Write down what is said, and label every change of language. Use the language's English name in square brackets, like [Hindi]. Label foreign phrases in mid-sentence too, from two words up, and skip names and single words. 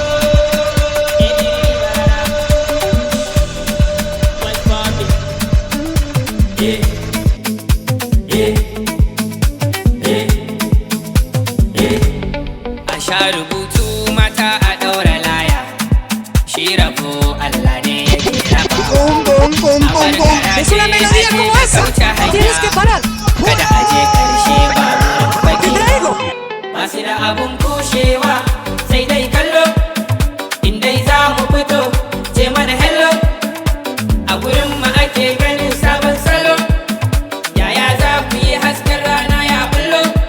[Hausa] A sha rubutu mata a ɗaura laya, shi rabo Allah ne yake raba. Bom, bom, bom, bom, bom. [Spanish] Es una melodía como esa. Tienes que parar. [Hausa] Kada a je ƙarshe ba wurin [Spanish] Te [Hausa] baki. [Spanish] traigo. [Hausa] Masu da abun kushewa sai dai kallo, in dai za mu fito ce mana hello. A gurin mu ake ganin sabon salo, yaya za ku yi hasken rana ya bullo.